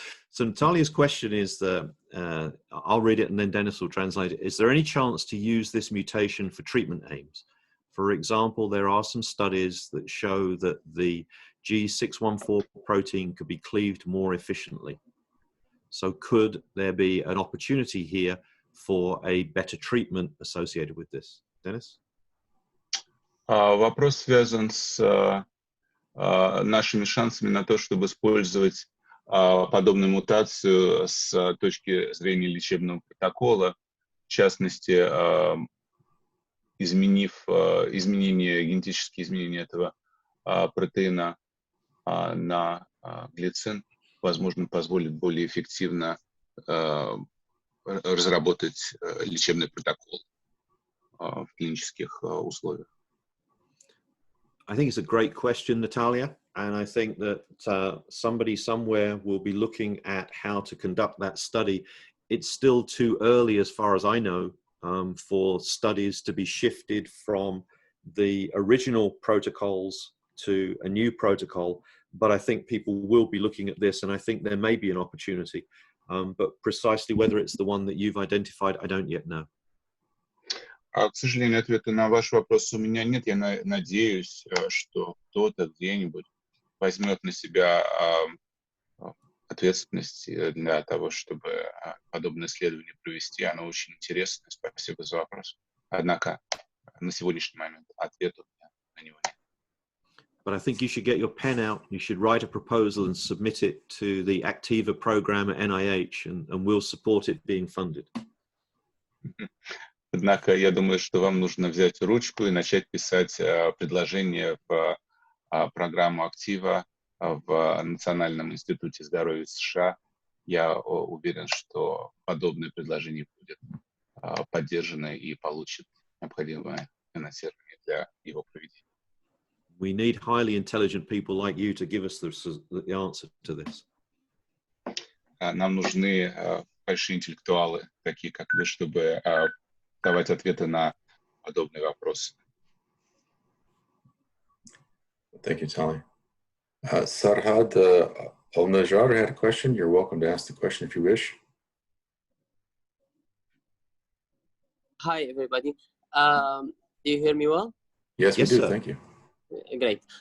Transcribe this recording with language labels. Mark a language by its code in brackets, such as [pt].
[en] So Natalia's question is that, I'll read it and then Dennis will translate it. Is there any chance to use this mutation for treatment aims? For example, there are some studies that show that the G614 protein could be cleaved more efficiently. So could there be an opportunity here for a better treatment associated with this? Dennis? [ru] Вопрос связан с нашими шансами на то, чтобы использовать подобную мутацию с точки зрения лечебного протокола, в частности, генетические изменения этого протеина на глицин, возможно, позволит более эффективно разработать лечебный протокол в клинических условиях. [en] I think it's a great question, Natalia, and I think that somebody somewhere will be looking at how to conduct that study. It's still too early, as far as I know, for studies to be shifted from the original protocols to a new protocol, but I think people will be looking at this, and I think there may be an opportunity. But precisely whether it's the one that you've identified, I don't yet know. [ru] К сожалению, ответа на ваш вопрос у меня нет. Я надеюсь, что кто-то где-нибудь возьмет на себя ответственность для того, чтобы подобное исследование провести. Оно очень интересное. Спасибо за вопрос. Однако на сегодняшний момент ответа на него нет. [en] But I think you should get your pen out. You should write a proposal and submit it to the Activa program at NIH, and we'll support it being funded. [ru] Однако я думаю, что вам нужно взять ручку и начать писать предложение в программу Activa в Национальном институте здоровья США. Я уверен, что подобное предложение будет поддержано и получит необходимое финансирование для его проведения. [en] We need highly intelligent people like you to give us the answer to this. [ru] Нам нужны большие интеллектуалы, такие как вы, чтобы давать ответы на подобные вопросы. [en] Thank you, Tali. Sarhad Al-Najjar had a question. You're welcome to ask the question if you wish. Hi, everybody. Do you hear me well? Yes, we Yes, do. sir. Thank you. Great.